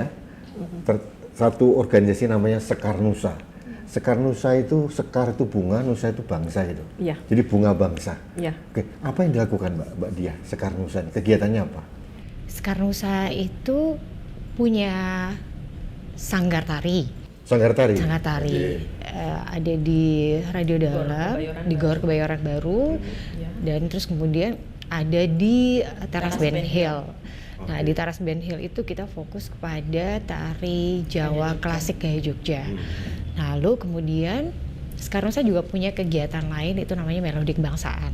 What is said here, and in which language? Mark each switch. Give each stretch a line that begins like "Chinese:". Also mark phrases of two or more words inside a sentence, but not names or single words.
Indonesian: Satu organisasi namanya Sekar Nusa. Sekar Nusa itu, sekar itu bunga, nusa itu bangsa gitu. Iya. Jadi bunga bangsa. Iya. Oke, apa yang dilakukan Mbak Diah Sekar Nusa? Kegiatannya apa? Sekar Nusa itu punya sanggar tari. Sanggar tari. Sanggar tari. Ada di Radio Dalam, di Gor Kebayoran Baru, dan terus kemudian ada di Teras Ben Hill. Nah, di Teras Ben Hill itu kita fokus kepada tari Jawa klasik gaya Jogja. Lalu kemudian sekarang saya juga punya kegiatan lain, itu namanya Melodi Kebangsaan.